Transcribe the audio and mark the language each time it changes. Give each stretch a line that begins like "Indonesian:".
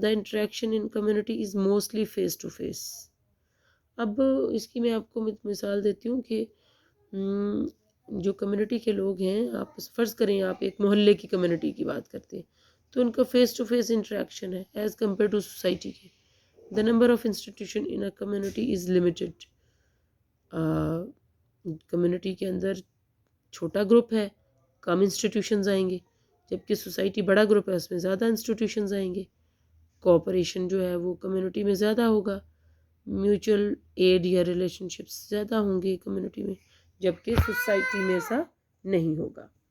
English: The interaction in community is mostly face to face.
Urdu: اب اس کی میں آپ کو مثال دیتی ہوں کہ جو کمیونٹی کے لوگ ہیں، آپ فرض کریں آپ ایک محلے کی کمیونٹی کی بات کرتے ہیں تو ان کا فیس ٹو فیس انٹریکشن ہے
English: as compared to
Urdu: سوسائٹی کے.
English: The number of institution in a community is limited.
Urdu: Community کے اندر چھوٹا گروپ ہے، کم انسٹیٹیوشنز آئیں گے، جبکہ سوسائٹی بڑا گروپ ہے اس میں زیادہ انسٹیٹیوشنز آئیں گے. کوآپریشن جو ہے وہ کمیونٹی میں زیادہ ہوگا، میوچل ایڈ یا ریلیشن شپس زیادہ ہوں گے کمیونٹی میں، جبکہ سوسائٹی میں ایسا نہیں ہوگا.